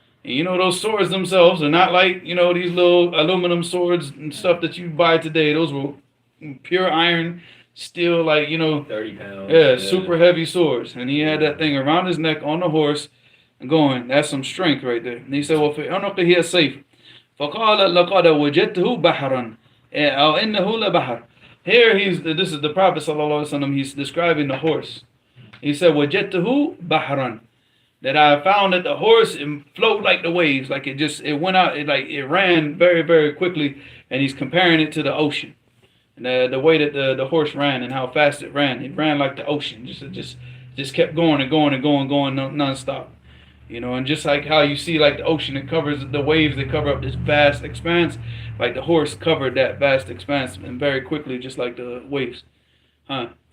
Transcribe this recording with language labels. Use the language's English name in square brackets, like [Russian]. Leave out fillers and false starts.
[English] And you know, those swords themselves are not like, you know, these little aluminum swords and stuff that you buy today. Those were pure iron, steel, like, you know, 30 pounds. Yeah, super heavy swords. And he had that thing around his neck on the horse going. That's some strength right there. And he said, well, [Arabic] في عنقه السيف فقال لقد وجدته بحرا أو إنه لبحر. [English] Here this is the Prophet sallallahu alaihi wasallam. He's describing the horse. He said, [Arabic] وجدته بحرا. [English] That I found that the horse flowed like the waves, like it went out, it ran very, very quickly, and he's comparing it to the ocean, and the way that the horse ran and how fast it ran like the ocean, just kept going and going and going, nonstop, you know, and just like how you see like the ocean, it covers the waves, they cover up this vast expanse, like the horse covered that vast expanse and very quickly, just like the waves, huh?